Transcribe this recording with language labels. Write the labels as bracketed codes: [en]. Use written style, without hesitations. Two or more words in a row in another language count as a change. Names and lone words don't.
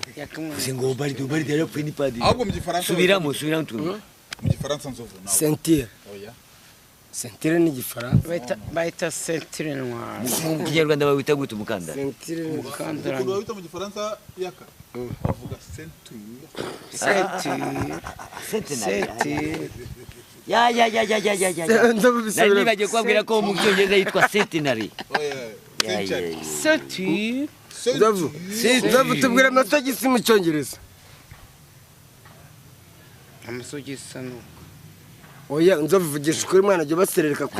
[rw] Singo Obaridi yarapfuye ni padiri. Ahubwo mu gifaransa. Subiramo tu. Mu gifaransa nzovu nawe. ceinture Oya. ceinture ni igifaransa Bayita [fr] ceinture noire. [rw] Mu Kinyarwanda bawita gute umukandara? ceinture ni Umukandara. Ukuntu bawita mu gifaransa yaka. Bavuga ceinture. Ceinture. Ya. Nari bagiye kubabwira ko mu Cyongereza yitwa centenary. Oya. Ceinture. Nzavu tubwira amasogisi mu cyongereza Amasogisi no. oya nzavu vugisha ukuri mwana jya baserereka ku